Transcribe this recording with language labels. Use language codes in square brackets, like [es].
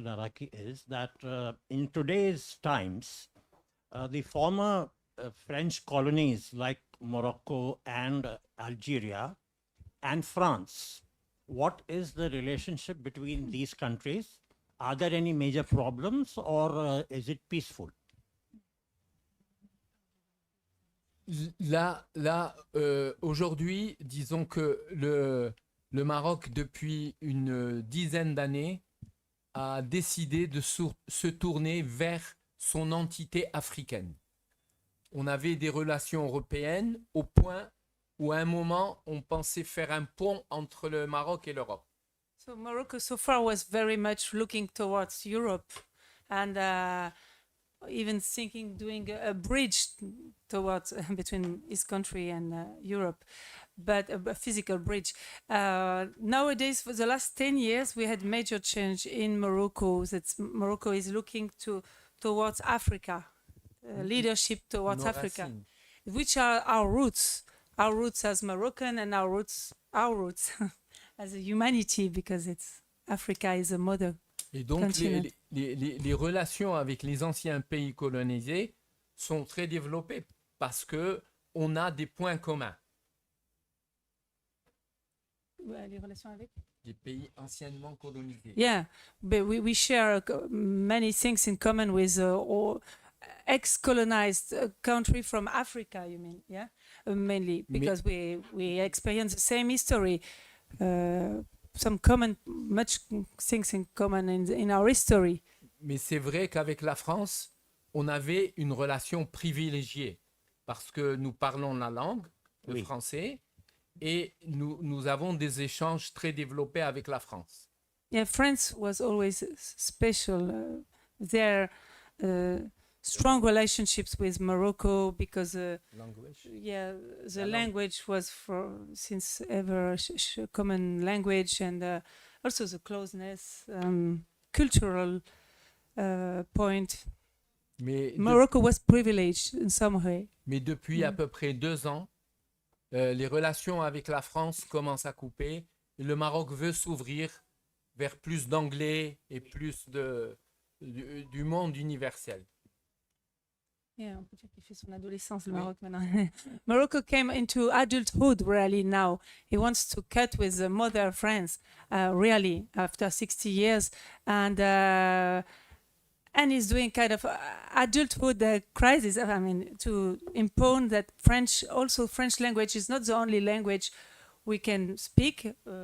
[en] Daraki is that in today's times, the former French colonies like Morocco and Algeria and France, what is the relationship between these countries? Are there any major problems or is it peaceful? [fr] Là, aujourd'hui, disons que le Maroc, depuis une dizaine d'années, a décidé de se tourner vers son entité africaine. On avait des relations européennes au point où à un moment, on pensait faire un pont entre le Maroc et l'Europe. [en] So Morocco so far was very much looking towards Europe, and even thinking doing a bridge towards between his country and Europe, but a physical bridge. Nowadays, for the last 10 years, we had major change in Morocco. That Morocco is looking towards Africa, leadership towards [fr] Nos [en] Africa, [fr] racines. [en] which are our roots as Moroccan, and our roots as a humanity, because it's Africa is a mother. [fr] Et donc, [en] Continue. [fr] les relations avec les anciens pays colonisés sont très développées parce que on a des points communs. Les relations avec? Des pays anciennement colonisés. [en] Yeah, but we share many things in common with all ex-colonized country from Africa, you mean, yeah? Mainly because we experience the same history, some common, much things in common in our history. [fr] Mais c'est vrai qu'avec la France, on avait une relation privilégiée parce que nous parlons la langue, le français, et nous avons des échanges très développés avec la France. [en] Yeah, France was always special. Their strong relationships with Morocco because Language. yeah, the language was since ever a common language, and also the closeness, cultural point. [fr] Mais [en] Morocco was privileged in some way. [fr] Mais depuis à peu près 2 ans, les relations avec la France commencent à couper. Et le Maroc veut s'ouvrir vers plus d'anglais et plus du monde universel. Yeah, on peut dire qu'il fait son adolescence, le Maroc, maintenant. [en] Morocco came into adulthood really now. He wants to cut with the mother France, really, after 60 years. And and is doing kind of adulthood crisis. I mean, to impose that French language is not the only language we can speak.